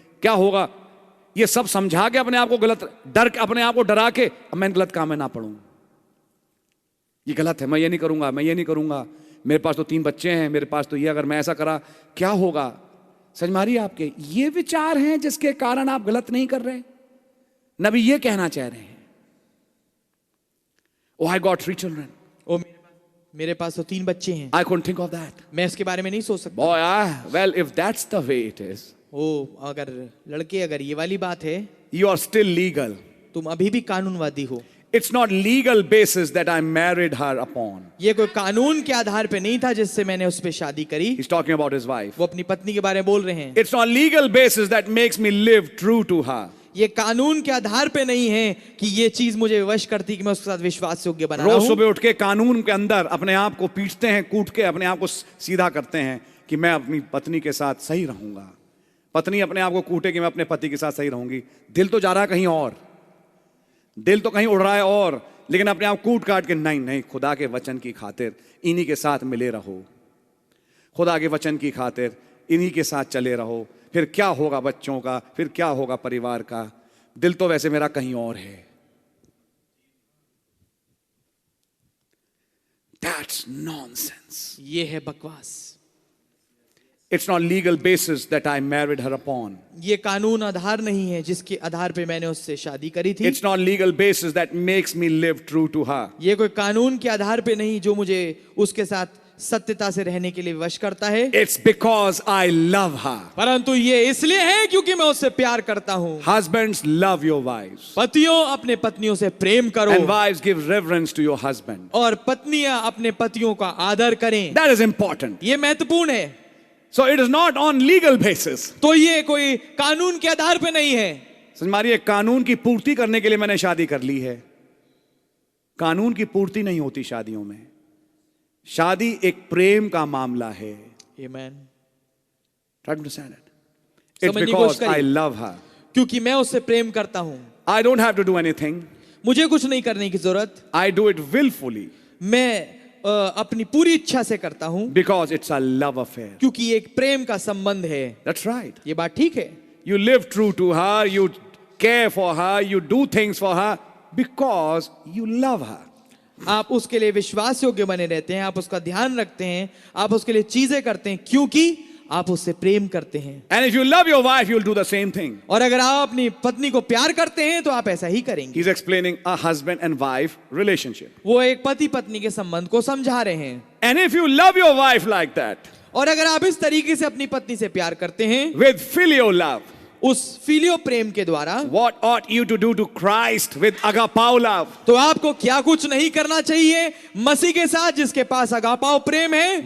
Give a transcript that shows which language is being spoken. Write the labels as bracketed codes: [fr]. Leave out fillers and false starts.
[hi] क्या होगा ये सब समझा के अपने आप को गलत, अपने आप को डरा के अब मैं गलत काम में ना पड़ूं, ये गलत है, मैं ये नहीं करूंगा, मैं ये नहीं करूंगा, मेरे पास तो 3 बच्चे हैं, मेरे पास तो ये, अगर मैं ऐसा करा क्या होगा? समझ मारिए, आपके ये विचार हैं जिसके कारण आप गलत नहीं कर रहे। नबी ये कहना चाह रहे हैं, [en] Oh, I got 3 children. [hi] मेरे पास तो 3 बच्चे हैं। [en] I couldn't think of that. [hi] मैं इसके बारे में नहीं सोच सकता। [en] Boy, well, if that's the way it is, [hi] अगर लड़के, अगर ये वाली बात है, [en] you are still legal. [hi] तुम अभी भी कानूनवादी हो। [en] It's not legal basis that I married her upon. [hi] ये कोई कानून के आधार पे नहीं था जिससे मैंने उस पे शादी करी। [en] He's talking about his wife. [hi] वो अपनी पत्नी के बारे में बोल रहे हैं। [en] It's not legal basis that makes me live true to her. [hi] ये कानून के आधार पे नहीं है कि ये चीज मुझे विवश करती कि मैं उसके साथ विश्वास योग्य बना रहा हूं। रोज सुबह उठ के कानून के अंदर अपने आप को पीटते हैं, कूट के अपने आप को सीधा करते हैं कि मैं अपनी पत्नी के साथ सही रहूंगा। पत्नी अपने आप को कूटे कि मैं अपने पति के साथ सही रहूंगी, दिल तो जा रहा है कहीं और। दिल तो कहीं उड़ रहा है और, लेकिन अपने आप कूट काट के नहीं नहीं, खुदा के वचन की खातिर इन्हीं के साथ मिले रहो, खुदा के वचन की खातिर इन्हीं के साथ चले रहो, फिर क्या होगा बच्चों का, फिर क्या होगा परिवार का, दिल तो वैसे मेरा कहीं और है। [en] That's nonsense. [hi] ये है बकवास। [en] It's not legal basis that I married her upon. [hi] ये कानून आधार नहीं है जिसके आधार पे मैंने उससे शादी करी थी। [en] It's not legal basis that makes me live true to her. [hi] ये कोई कानून के आधार पे नहीं जो मुझे उसके साथ सत्यता से रहने के लिए विवश करता है। [en] It's because I love her. [hi] परंतु ये इसलिए है क्योंकि मैं उससे प्यार करता हूँ। [en] Husbands, love your wives. [hi] पतियों अपने पत्नियों से प्रेम करो, [en] And wives, give reverence to your husband. [hi] और पत्नियां अपने पतियों का आदर करें। [en] That is important. [hi] ये महत्वपूर्ण है। [en] So it is not on legal basis. [hi] तो ये कोई कानून के आधार पे नहीं है। समझ मारिए, कानून की पूर्ति करने के लिए मैंने शादी कर ली है। कानून की पूर्ति नहीं होती शादियों में। शादी एक प्रेम का मामला है। [en] Amen. Try to understand it. It's [hi] समझने की [en] because [hi] कोशिश करिए। [en] I love her. [hi] क्योंकि मैं उससे प्रेम करता हूँ। [en] I don't have to do anything. [hi] मुझे कुछ नहीं करने की जरूरत। [en] I do it willfully [hi] मैं अपनी पूरी इच्छा से करता हूँ [en] because it's a love affair. [hi] क्योंकि एक प्रेम का संबंध है। [en] That's right. [hi] ये बात ठीक है। [en] You live true to her, you care for her, you do things for her because you love her. [hi] आप उसके लिए विश्वास योग्य बने रहते हैं, आप उसका ध्यान रखते हैं, आप उसके लिए चीजें करते हैं क्योंकि आप उससे प्रेम करते हैं। [en] And if you love your wife, you'll do the same thing. [hi] और अगर आप अपनी पत्नी को प्यार करते हैं तो आप ऐसा ही करेंगे। [en] He's explaining a husband and wife relationship. [hi] वो एक पति पत्नी के संबंध को समझा रहे हैं। [en] And if you love your wife like that, [hi] और अगर आप इस तरीके से अपनी पत्नी से प्यार करते हैं [en] with filial love, [hi] उस फिलियो प्रेम के द्वारा, [en] what ought you to do to Christ with agapao love? [hi] तो आपको क्या कुछ नहीं करना चाहिए मसीह के साथ जिसके पास अगापाओ प्रेम है,